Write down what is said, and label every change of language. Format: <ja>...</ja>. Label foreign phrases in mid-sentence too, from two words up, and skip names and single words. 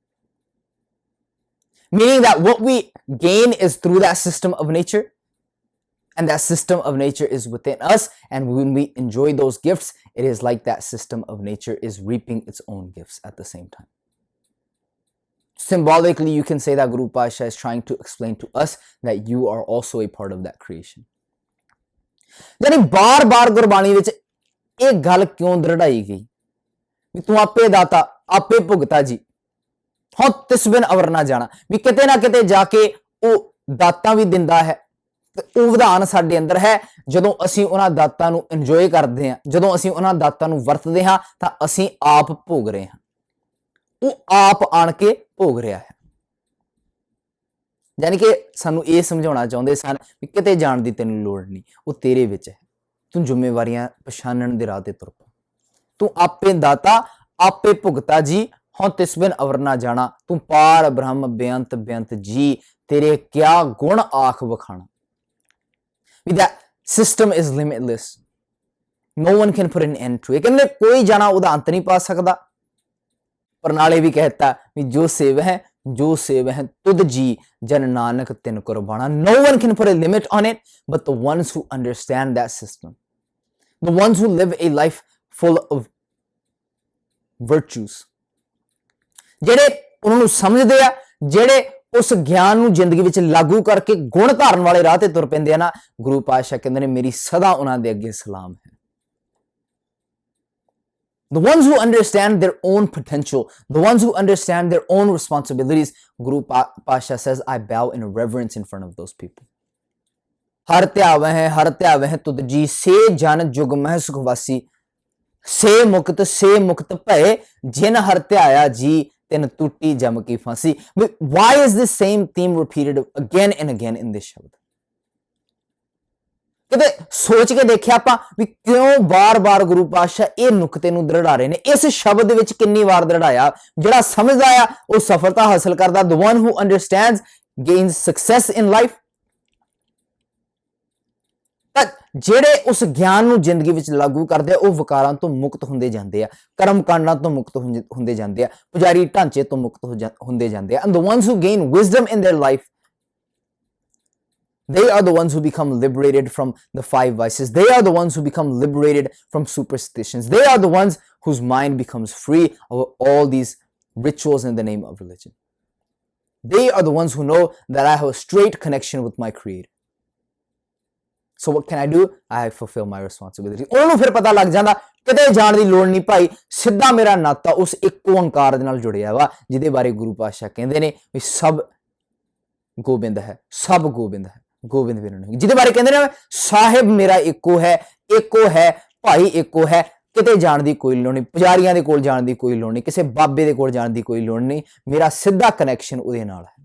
<en>Meaning that what we gain is through that system of nature, and that system of nature is within us, and when we enjoy those gifts, it is like that system of nature is reaping its own gifts at the same time. Symbolically, you can say that Guru Pasha is trying to explain to us that you are also a part of that creation.</en> <pa>ਯਾਨੀ ਬਾਰ ਬਾਰ ਗੁਰਬਾਣੀ ਵਿਚ ਇਕ ਗੱਲ ਕਿਉਂ ਦ੍ਰਿੜਾਈ ਗਈ ਵੀ ਤੂੰ ਆਪੇ ਦਾਤਾ ਆਪੇ ਭੁਗਤਾ ਜੀ, ਹਾਂ ਤਿਸ ਬਿਨ ਅਵਰ ਨਾ ਜਾਣਾ, ਵੀ ਕਿਤੇ ਨਾ ਕਿਤੇ ਜਾਕੇ ਉਹ ਦਾਤਾ ਵੀ ਦਿੰਦਾ ਹੈ। ਉਹ ਵਿਧਾਨ ਸਾਡੇ ਅੰਦਰ ਹੈ। ਜਦੋਂ ਅਸੀਂ ਉਹਨਾਂ ਦਾਤਾਂ ਨੂੰ ਇੰਜੋਏ ਕਰਦੇ ਹਾਂ, ਜਦੋਂ ਅਸੀਂ ਉਹਨਾਂ ਦਾਤਾਂ ਨੂੰ ਵਰਤਦੇ ਹਾਂ ਤਾਂ ਅਸੀਂ ਆਪ ਭੋਗ ਰਹੇ ਹਾਂ, ਉਹ ਆਪ ਆਣ ਕੇ ਭੋਗ ਰਿਹਾ ਹੈ। ਯਾਨੀ ਕਿ ਸਾਨੂੰ ਇਹ ਸਮਝਾਉਣਾ ਚਾਹੁੰਦੇ ਸਨ ਵੀ ਕਿਤੇ ਜਾਣ ਦੀ ਤੈਨੂੰ ਲੋੜ ਨਹੀਂ, ਉਹ ਤੇਰੇ ਵਿੱਚ ਹੈ। ਤੂੰ ਜ਼ਿੰਮੇਵਾਰੀਆਂ ਪਛਾਣਨ ਦੇ ਰਾਹ ਤੇ ਤੁਰ ਪਾ। ਤੂੰ ਆਪੇ ਦਾਤਾ ਆਪੇ ਭੁਗਤਾ ਜੀ, ਹਾਂ ਤਿਸ ਬਿਨ ਅਵਰ ਨਾ ਜਾਣਾ। ਤੂੰ ਪਾਰ ਬ੍ਰਹਮ ਬੇਅੰਤ ਬੇਅੰਤ ਜੀ, ਤੇਰੇ ਕਿਆ ਗੁਣ ਆਖ ਵਖਾਣਾ।</pa> <en>That system is limitless. No one can put an end to it.</en> <pa>ਕਹਿੰਦੇ ਕੋਈ ਜਾਣਾ ਉਹਦਾ ਅੰਤ ਨਹੀਂ ਪਾ ਸਕਦਾ। ਪਰ ਨਾਲੇ ਵੀ ਕਹਿਤਾ ਵੀ ਜੋ ਸੇਵ ਹੈ ਜੋ ਸੇਵ ਹੈ ਤੁਧ ਜੀ ਜਨ ਨਾਨਕ ਤਿਨ ਕੁਰਬਾਨਾ।</pa> <en>No one can put a limit on it, but the ones who understand that system, the ones who live a life full of virtues,</en> <pa>ਜਿਹੜੇ ਉਹਨਾਂ ਨੂੰ ਸਮਝਦੇ ਆ, ਜਿਹੜੇ ਉਸ ਗਿਆਨ ਨੂੰ ਜ਼ਿੰਦਗੀ ਵਿੱਚ ਲਾਗੂ ਕਰਕੇ ਗੁਣ ਧਾਰਨ ਵਾਲੇ ਰਾਹ ਤੇ ਤੁਰ ਪੈਂਦੇ ਆ ਨਾ, ਗੁਰੂ ਪਾਤਸ਼ਾਹ ਕਹਿੰਦੇ ਨੇ ਮੇਰੀ ਸਦਾ ਉਹਨਾਂ ਦੇ ਅੱਗੇ ਸਲਾਮ ਹੈ।</pa> <en>The ones who understand their own potential, the ones who understand their own responsibilities, Guru Pasha says, I bow in reverence in front of those people.</en> <pa>ਹਰ ਧਿਆਵਹਿ ਤੁਧ ਜੀ, ਸੇ ਜਨ ਜੁਗ ਮਹਿ ਸੁਖ ਵਾਸੀ, ਸੇ ਮੁਕਤ ਭਏ, ਜਿਨ ਹਰ ਧਿਆਇਆ ਜੀ, ਤਿਨ ਟੁੱਟੀ ਜਮ ਕੀ ਫਾਂਸੀ।</pa> <en>Why is this same theme repeated again and again in this Shabad?</en> <pa>ਕਿਤੇ ਸੋਚ ਕੇ ਦੇਖਿਆ ਆਪਾਂ ਵੀ ਕਿਉਂ ਬਾਰ-ਬਾਰ ਗੁਰੂ ਪਾਤਸ਼ਾਹ ਇਹ ਨੁਕਤੇ ਨੂੰ ਦ੍ਰਿੜਾ ਰਹੇ ਨੇ। ਇਸ ਸ਼ਬਦ ਦੇ ਵਿੱਚ ਕਿੰਨੀ ਵਾਰ ਦ੍ਰਿੜਾਇਆ। ਜਿਹੜਾ ਸਮਝਦਾ ਆ ਉਹ ਸਫਲਤਾ ਹਾਸਲ ਕਰਦਾ।</pa> <en>The one who understands gains success in life.</en> <pa>ਤਾਂ ਜਿਹੜੇ ਉਸ ਗਿਆਨ ਨੂੰ ਜ਼ਿੰਦਗੀ ਵਿੱਚ ਲਾਗੂ ਕਰਦੇ ਆ ਉਹ ਵਿਕਾਰਾਂ ਤੋਂ ਮੁਕਤ ਹੁੰਦੇ ਜਾਂਦੇ ਆ, ਕਰਮ ਕਾਂਡਾਂ ਤੋਂ ਮੁਕਤ ਹੁੰਦੇ ਜਾਂਦੇ ਆ, ਪੁਜਾਰੀ ਢਾਂਚੇ ਤੋਂ ਮੁਕਤ ਹੁੰਦੇ ਜਾਂਦੇ ਆ।</pa> <en>And the ones who gain wisdom in their life, they are the ones who become liberated from the 5 vices. They are the ones who become liberated from superstitions. They are the ones whose mind becomes free of all these rituals in the name of religion. They are the ones who know that I have a straight connection with my Creator. So what can I do? I fulfill my responsibility.</en> <pa>ਉਹਨਾਂ ਨੂੰ ਫਿਰ ਪਤਾ ਲੱਗ ਜਾਂਦਾ ਕਿਤੇ ਜਾਣ ਦੀ ਲੋੜ ਨਹੀਂ ਭਾਈ, ਸਿੱਧਾ ਮੇਰਾ ਨਾਤਾ ਉਸ ਇੱਕ ਓੰਕਾਰ ਦੇ ਨਾਲ ਜੁੜਿਆ ਵਾ, ਜਿਹਦੇ ਬਾਰੇ ਗੁਰੂ ਪਾਤਸ਼ਾਹ ਕਹਿੰਦੇ ਨੇ ਵੀ ਸਭ ਗੋਬਿੰਦ ਹੈ, ਸਭ ਗੋਬਿੰਦ ਹੈ, ਗੋਬਿੰਦ ਬਿਨ ਨਹੀਂ। ਜਿਹਦੇ ਬਾਰੇ ਕਹਿੰਦੇ ਨੇ ਸਾਹਿਬ ਮੇਰਾ ਇੱਕੋ ਹੈ ਭਾਈ ਇੱਕੋ ਹੈ, ਕਿਤੇ ਜਾਣ ਦੀ ਕੋਈ ਲੋੜ ਨਹੀਂ, ਪੁਜਾਰੀਆਂ ਦੇ ਕੋਲ ਜਾਣ ਦੀ ਕੋਈ ਲੋੜ ਨਹੀਂ, ਕਿਸੇ ਬਾਬੇ ਦੇ ਕੋਲ ਜਾਣ ਦੀ ਕੋਈ ਲੋੜ ਨਹੀਂ, ਮੇਰਾ ਸਿੱਧਾ ਕਨੈਕਸ਼ਨ ਉਹਦੇ ਨਾਲ ਹੈ।</pa>